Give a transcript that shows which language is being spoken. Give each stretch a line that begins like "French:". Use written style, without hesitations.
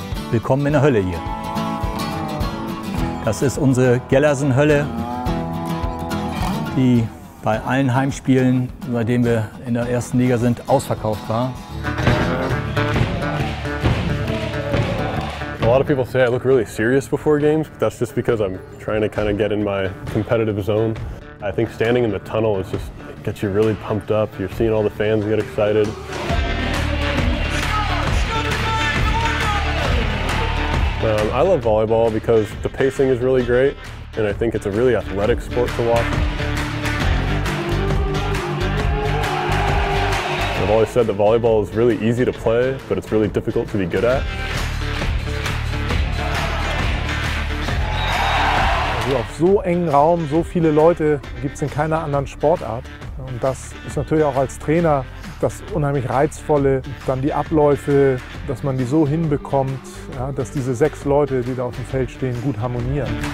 German: Willkommen in der Hölle hier. Das ist unsere Gellersen-Hölle, die bei allen Heimspielen, seitdem wir in der ersten Liga sind, ausverkauft war.
English: A lot of people say I look really serious before games, but that's just because I'm trying to kind of get in my competitive zone. I think standing in the tunnel is just gets you really pumped up. You're seeing all the fans get excited. I love volleyball because the pacing is really great, and I think it's a really athletic sport to watch. I've always said that volleyball is really easy to play, but it's really difficult to be good at.
German: Also auf so engen Raum, so viele Leute gibt es in keiner anderen Sportart. Und das ist natürlich auch als Trainer das unheimlich Reizvolle, dann die Abläufe, dass man die so hinbekommt, ja, dass diese 6 Leute, die da auf dem Feld stehen, gut harmonieren.